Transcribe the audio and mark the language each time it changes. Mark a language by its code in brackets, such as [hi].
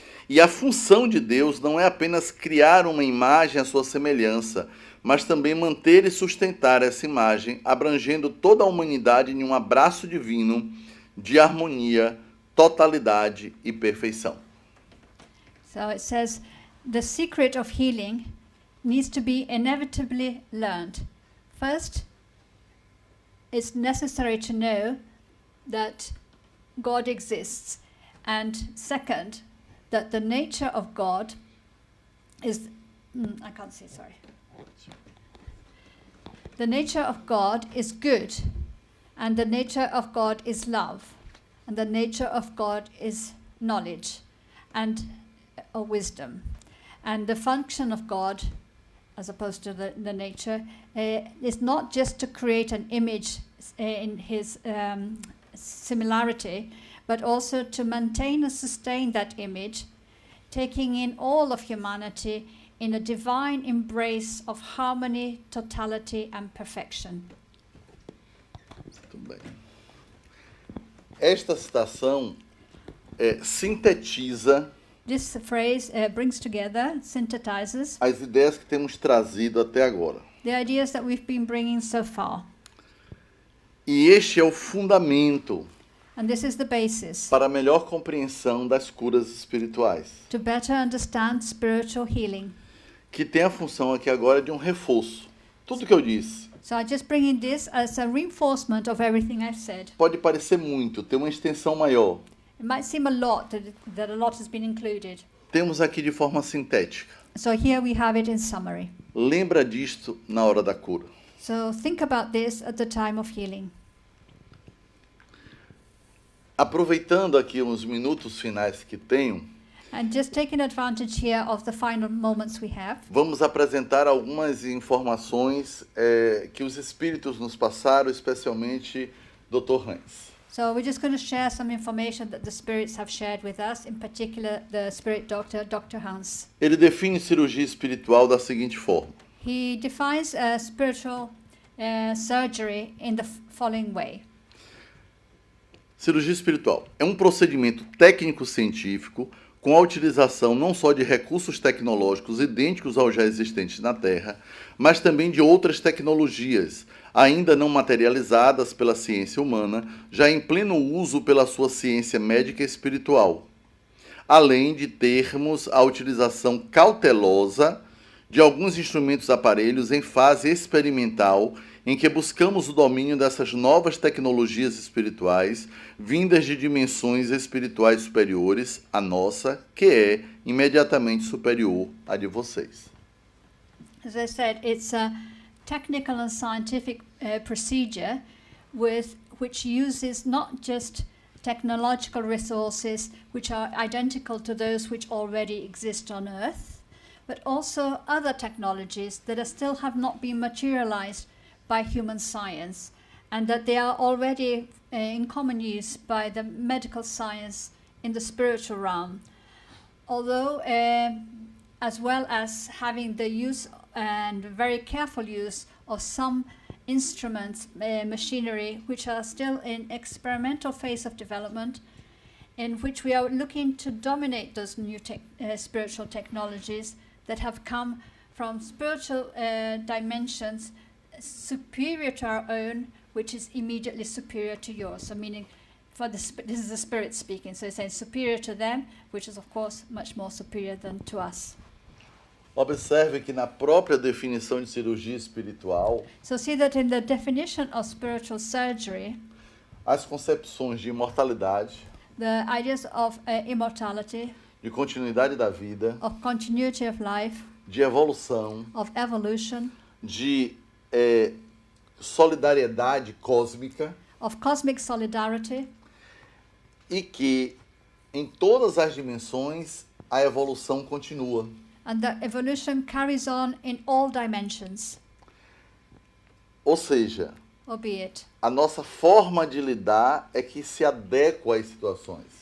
[pt] E a função de Deus não é apenas criar uma imagem à sua semelhança, mas também manter e sustentar essa imagem, abrangendo toda a humanidade em um abraço divino de harmonia, totalidade e perfeição. [en] So it says, the secret of healing needs to be inevitably learned. First, it's necessary to know that God exists. And second, that the nature of God is... I can't see, sorry. The nature of God is good, and the nature of God is love, and the nature of God is knowledge and wisdom. And the function of God, as opposed to the nature, is not just to create an image in his similarity, but also to maintain and sustain that image, taking in all of humanity in a divine embrace of harmony, totality and perfection. [pt] Muito bem. Esta citação sintetiza [en] This phrase brings together, synthesizes [pt] as ideias que temos trazido até agora. [en] the ideas that we've been bringing so far. [pt] E este é o fundamento [en] And this is the basis [pt] para a melhor compreensão das curas espirituais, [en] to better understand spiritual healing. [pt] que tem a função aqui agora de um reforço. Tudo que eu disse [en] So I'm just bringing this as a reinforcement of everything I've said. [pt] pode parecer muito, tem uma extensão maior. [en] It might seem a lot that a lot has been included. [pt] Temos aqui de forma sintética. [en] So here we have it in summary. [pt] Lembra disto na hora da cura. [en] So think about this at the time of healing. [pt] Aproveitando aqui uns minutos finais que tenho, [en] And just taking advantage here of the final moments we have, [pt] vamos apresentar algumas informações que os espíritos nos passaram, especialmente Dr. Hans. [en] so we're just going to share some information that the spirits have shared with us, in particular the spirit doctor, Dr. Hans. [pt] Ele define cirurgia espiritual da seguinte forma: [en] He defines spiritual surgery in the following way. [pt] cirurgia espiritual é um procedimento técnico-científico com a utilização não só de recursos tecnológicos idênticos aos já existentes na Terra, mas também de outras tecnologias, ainda não materializadas pela ciência humana, já em pleno uso pela sua ciência médica e espiritual, além de termos a utilização cautelosa de alguns instrumentos aparelhos em fase experimental, em que buscamos o domínio dessas novas tecnologias espirituais, vindas de dimensões espirituais superiores à nossa, que é imediatamente superior à de vocês. [en] As I said, it's a technical and scientific procedure which uses not just technological resources which are identical to those which already exist on Earth, but also other technologies that still have not been materialized by human science, and that they are already in common use by the medical science in the spiritual realm. Although, as well as having the use and very careful use of some instruments, machinery, which are still in experimental phase of development, in which we are looking to dominate those new spiritual technologies that have come from spiritual dimensions superior to our own, which is immediately superior to yours. So meaning, this is the spirit speaking, so it's saying superior to them, which is of course much more superior than to us. [pt] Observe que na própria definição de cirurgia espiritual, [en] So see that in the definition of spiritual surgery, [pt] as concepções de imortalidade, [en] the ideas of immortality, [pt] de continuidade da vida, [en] of continuity of life, [pt] de evolução, [en] of evolution, [pt] de solidariedade cósmica, [en] of cosmic solidarity, [pt] e que em todas as dimensões a evolução continua. [en] and that evolution carries on in all dimensions, [pt] Ou seja, [en] albeit [pt] a nossa forma de lidar é que se adequa às situações.